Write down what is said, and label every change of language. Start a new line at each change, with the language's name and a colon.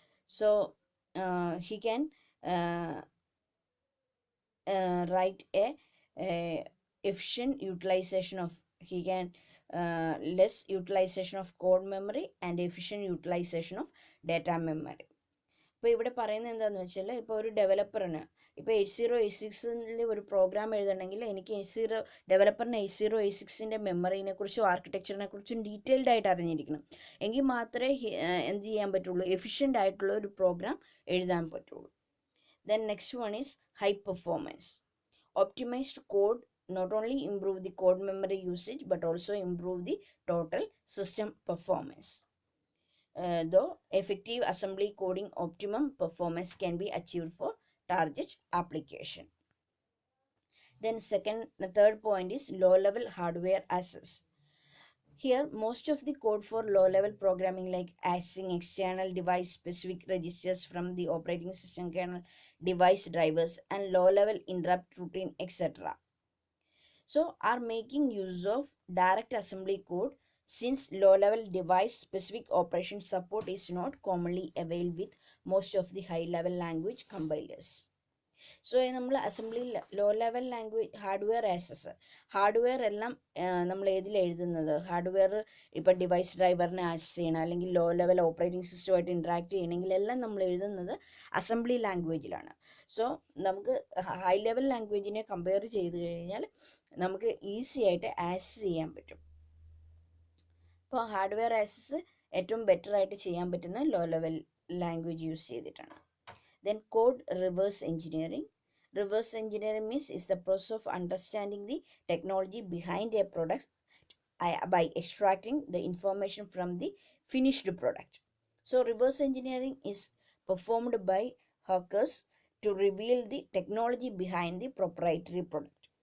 English: So he can uh, write a efficient utilization of, he can less utilization of code memory and efficient utilization of data memory.
Malayalam: ഇപ്പോൾ ഇവിടെ പറയുന്നത് എന്താണെന്ന് വെച്ചാൽ, ഇപ്പോൾ ഒരു ഡെവലപ്പറിന് ഇപ്പോൾ 8086 ഒരു പ്രോഗ്രാം എഴുതണമെങ്കിൽ എനിക്ക് ഡെവലപ്പറിന് 8086 മെമ്മറിനെ കുറിച്ചും ആർക്കിടെക്ചറിനെ കുറിച്ചും ഡീറ്റെയിൽഡ് ആയിട്ട് അറിഞ്ഞിരിക്കണം. എങ്കിൽ മാത്രമേ എന്ത് ചെയ്യാൻ പറ്റുള്ളൂ, എഫിഷ്യൻ്റ് ആയിട്ടുള്ള ഒരു പ്രോഗ്രാം എഴുതാൻ പറ്റുള്ളൂ.
English: Then next one is high performance. Optimized code not only improve the code memory usage but also improve the total system performance. Though effective assembly coding, optimum performance can be achieved for target application. Then the third point is low level hardware access. Here, most of the code for low-level programming like accessing external device-specific registers from the operating system kernel, device drivers, and low-level interrupt routine, etc. So, are making use of direct assembly code, since low-level device-specific operation support is not commonly available with most of the high-level language compilers.
Malayalam: So നമ്മൾ assembly low level language hardware access, hardware എല്ലാം നമ്മൾ ഏതിൽ എഴുതുന്നത്, hardware ഇപ്പോൾ device ഡ്രൈവറിനെ access ചെയ്യണം അല്ലെങ്കിൽ low level operating സിസ്റ്റമായിട്ട് interact ചെയ്യണമെങ്കിൽ എല്ലാം നമ്മൾ എഴുതുന്നത് അസംബ്ലി ലാംഗ്വേജിലാണ്. സോ നമുക്ക് ഹൈ ലെവൽ ലാംഗ്വേജിനെ കമ്പയർ ചെയ്ത് കഴിഞ്ഞാൽ നമുക്ക് ഈസി ആയിട്ട് ആക്സസ് ചെയ്യാൻ പറ്റും. അപ്പോൾ ഹാർഡ്വെയർ ആക്സസ് ഏറ്റവും ബെറ്റർ ആയിട്ട് ചെയ്യാൻ പറ്റുന്ന ലോ ലെവൽ ലാംഗ്വേജ് യൂസ് ചെയ്തിട്ടാണ്.
English: Then code reverse engineering. Reverse engineering means is the process of understanding the technology behind a product by extracting the information from the finished product. So reverse engineering is performed by hackers to reveal the technology behind the proprietary product.